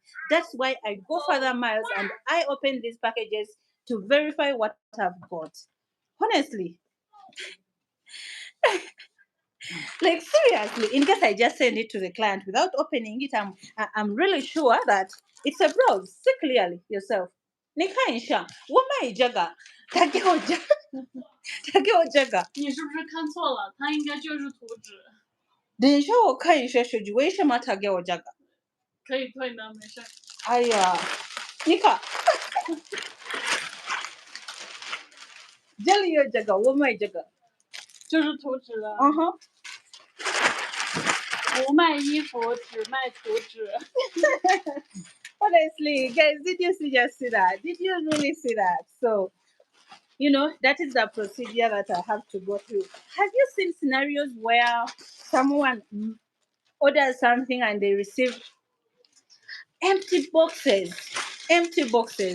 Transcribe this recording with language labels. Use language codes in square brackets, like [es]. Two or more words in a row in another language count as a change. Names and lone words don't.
[en] That's why I go further miles and I open these packages to verify what I've got. Honestly, like seriously, in case I just send it to the client without opening it, I'm really sure that it's a browse. See clearly yourself. Nikaisha, wama ijaga, tageo jaga. [zh] 你是不是看错了？它应该就是图纸。等一下我看一下手机，为什么他给我这个？可以退的，没事。哎呀，你看，这里有这个，我买这个，就是图纸的。嗯哼。不卖衣服，只卖图纸。 [en] Honestly, guys, did you just see that? Did you really see that? So, that is the procedure that I have to go through. Have you seen scenarios where someone orders something and they receive empty boxes, empty boxes.